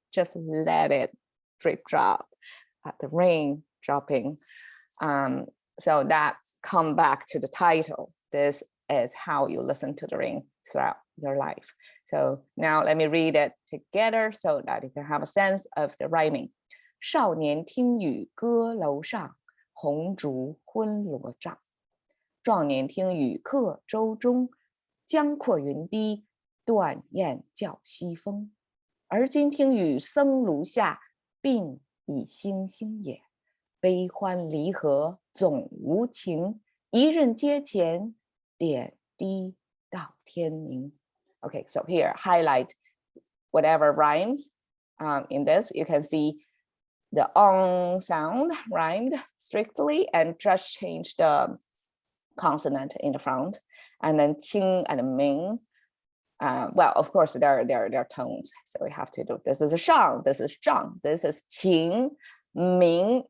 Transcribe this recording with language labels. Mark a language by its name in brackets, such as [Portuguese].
[English] Just let it drip drop, the rain dropping. So that come back to the title. This is how you listen to the rain throughout your life. So now let me read it together so that you can have a sense of the rhyming. [Chinese] 少年听雨歌楼上，红烛昏罗帐。壮年听雨客舟中，江阔云低，断雁叫西风。而今听雨僧庐下，鬓已星星也。悲欢离合总无情，一任阶前，点滴到天明。 [English] Okay, so here highlight whatever rhymes. In this, you can see the ong sound rhymed strictly and just change the consonant in the front, and then qing and ming. Well, of course, there are tones, so we have to do. This is a shang, this is zhang, this is qing, ming.